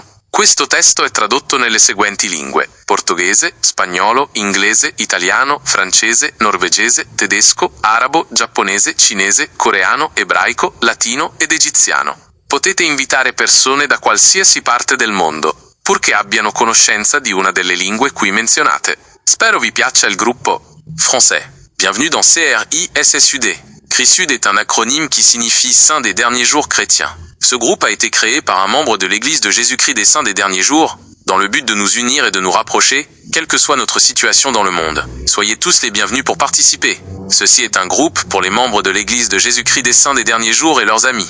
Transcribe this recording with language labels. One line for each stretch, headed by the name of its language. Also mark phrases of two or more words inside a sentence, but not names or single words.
Italian: Questo testo è tradotto nelle seguenti lingue: portoghese, spagnolo, inglese, italiano, francese, norvegese, tedesco, arabo, giapponese, cinese, coreano, ebraico, latino ed egiziano. Potete invitare persone da qualsiasi parte del mondo, purché abbiano conoscenza di una delle lingue qui menzionate. Spero vi piaccia il gruppo.
French: Français. Bienvenue dans CRISSUD. CRISUD est un acronyme qui signifie Saints des derniers jours chrétiens. Ce groupe a été créé par un membre de l'Église de Jésus-Christ des Saints des derniers jours, dans le but de nous unir et de nous rapprocher, quelle que soit notre situation dans le monde. Soyez tous les bienvenus pour participer. Ceci est un groupe pour les membres de l'Église de Jésus-Christ des Saints des Derniers Jours et leurs amis.